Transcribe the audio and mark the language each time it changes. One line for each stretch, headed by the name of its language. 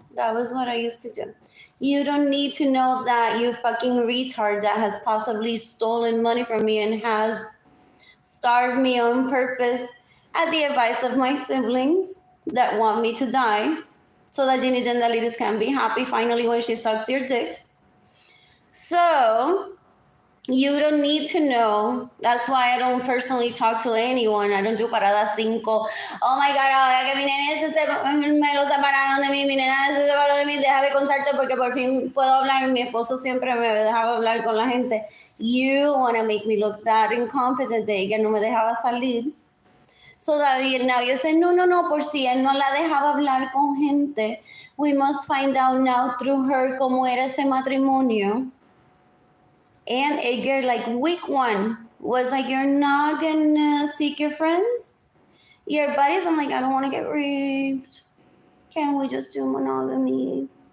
English: That was what I used to do. You don't need to know that you fucking retard that has possibly stolen money from me and has starved me on purpose at the advice of my siblings that want me to die so that Ginny Gendalitis can be happy finally when she sucks your dicks. So you don't need to know. That's why I don't personally talk to anyone. I don't do parada 5. Oh my God,
Spanish: ahora que mi nene me lo separaron de mí, mi nena se separó de mí, déjame contarte porque por fin puedo hablar. Mi esposo siempre me dejaba hablar con la gente.
English: You want to make me look that incompetent
Spanish: de que no me dejaba salir.
English: So that now you say, no,
Spanish: por si él no la dejaba hablar con gente.
English: We must find out now through her
Spanish: cómo era ese matrimonio.
English: And Edgar, like week 1, was like, you're not gonna seek your friends, your buddies. I'm like, I don't want to get raped. Can we just do monogamy?